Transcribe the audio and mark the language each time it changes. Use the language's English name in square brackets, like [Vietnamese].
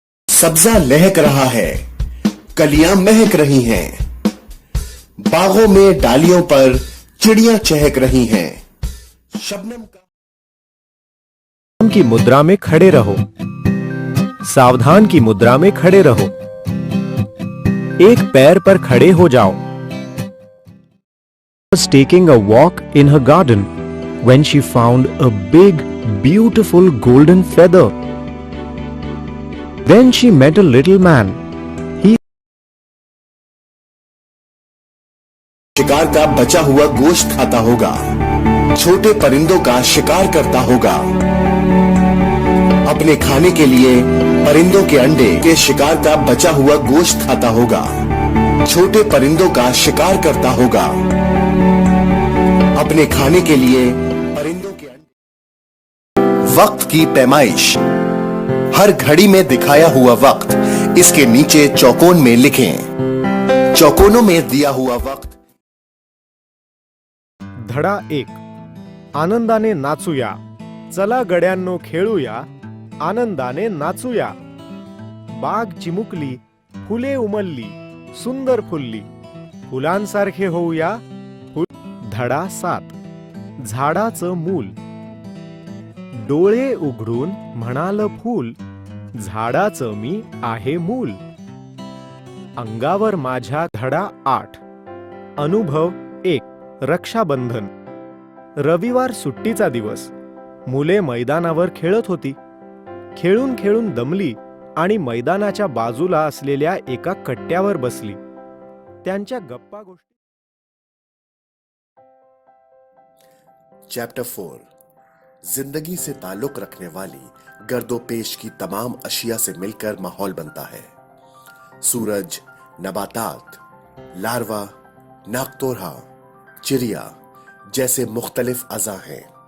[Hindi] सब्जा लहक रहा है, कलियां महक रही हैं, बागों में डालियों पर चिड़ियां चहक रही हैं। शबनम की मुद्रा में खड़े रहो, सावधान की मुद्रा में खड़े रहो, एक पैर पर खड़े हो जाओ। [English] Was taking a walk in her garden when she found a big, beautiful golden feather. Then she met a little man. He [Hindi] शिकार का बचा हुआ गोश्त खाता होगा, छोटे परिंदों का शिकार करता होगा। अपने खाने के लिए परिंदों के अंडे के शिकार का बचा हुआ गोश्त खाता होगा, छोटे परिंदों का शिकार करता होगा। अपने खाने के लिए परिंदों के अंडे। वक्त की पैमाइश, हर घड़ी में दिखाया हुआ वक्त इसके नीचे चौकोन में लिखें। चौकोनों में दिया हुआ वक्त। [Marathi] धडा 1. आनंदाने नाचूया, चला गड्यांनो खेळूया, आनंदाने नाचूया। बाग चिमुकली, फुले उमलली, सुंदर फुलली, फुलांसारखे होऊया। धडा 7. झाडाचं मूल, डोळे उघडून म्हणाल फूल, झाडाचं मी आहे मूल। अंगावर माझ्या. धडा 8. अनुभव 1. रक्षाबंधन. रविवार सुट्टीचा दिवस. मुले मैदानावर खेळत होती. खेळून खेळून दमली आणि मैदानाच्या बाजूला असलेल्या एका कट्ट्यावर बसली. त्यांच्या गप्पा गोष्टी. [English] Chapter 4. [Hindi] जिंदगी से ताल्लुक रखने वाली गर्दोपेश की तमाम अशिया से मिलकर माहौल बनता है। सूरज, नबातात, लार्वा, नाकतोरहा, चिड़िया जैसे मुख्तलिफ अज़ा हैं।